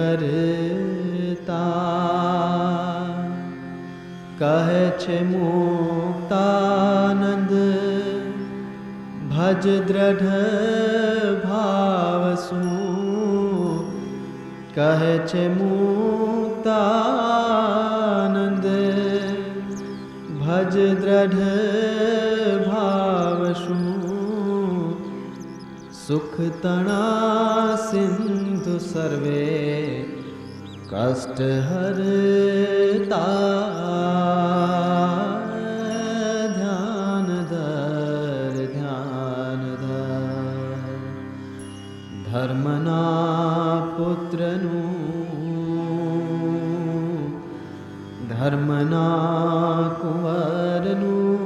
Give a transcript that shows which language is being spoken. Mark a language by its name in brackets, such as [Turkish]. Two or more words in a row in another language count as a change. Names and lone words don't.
[Gujarati] કરતા કહે છે મુક્તાનંદ ભજ દ્રઢ ભાવ શું કહે છે મુક્તાનંદ ભજ દ્રઢ ભાવ શું સુખ તણા સિંધુ સર્વે કષ્ટ હરતા ધ્યાન ધર ધર્મના પુત્રનુ ધર્મના કુંવરનુ